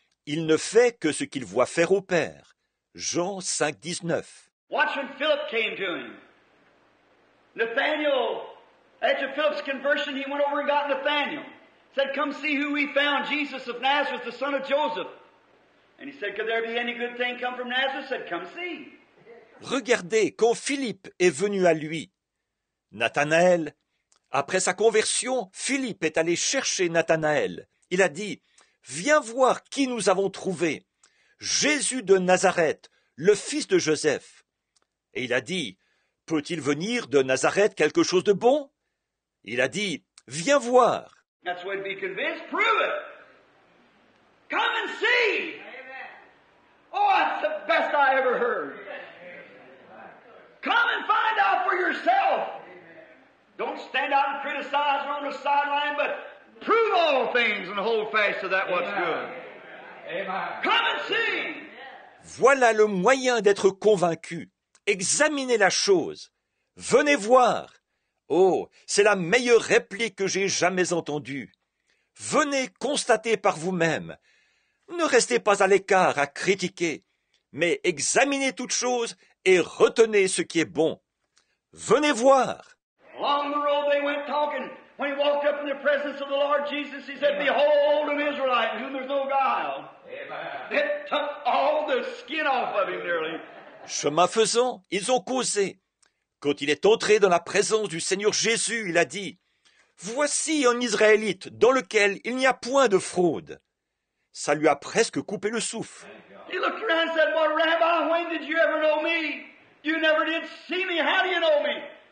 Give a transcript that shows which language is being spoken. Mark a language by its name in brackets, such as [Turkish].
[French] Il ne fait que ce qu'il voit faire au Père. Jean 5:19. [English] Watch when Philip came to him. Nathaniel, after Philip's conversion, he went over and got Nathaniel. Said, come see who we found, Jesus of Nazareth, the son of Joseph. And he said, could there be any good thing come from Nazareth? Said, come see. [French] Regardez, quand Philippe est venu à lui, Nathanaël, après sa conversion, Philippe est allé chercher Nathanaël. Il a dit, viens voir qui nous avons trouvé. Jésus de Nazareth, le fils de Joseph. Et il a dit, peut-il venir de Nazareth quelque chose de bon? Il a dit, viens voir. [English] That's the way to be convinced. Prove it. Come and see. Oh, that's the best I ever heard. Come and find out for yourself. Don't stand out and criticize on the sideline, but prove all things and hold fast to that what's good. Come and see. [French] Voilà le moyen d'être convaincu. Examinez la chose. Venez voir. Oh, c'est la meilleure réplique que j'ai jamais entendue. Venez constater par vous-même. Ne restez pas à l'écart à critiquer, mais examinez toute chose et retenez ce qui est bon. Venez voir. [English] Along the road they went talking. When he walked up in the presence of the Lord Jesus, he said, behold an Israelite in whom there's no guile. It took all the skin off of him nearly. [French] Chemin faisant, ils ont causé. Quand il est entré dans la présence du Seigneur Jésus, il a dit, « Voici un Israélite dans lequel il n'y a point de fraude. » Ça lui a presque coupé le souffle. [English] He looked around and said, well, Rabbi, when did you ever know me? You never did see me. How do you know me?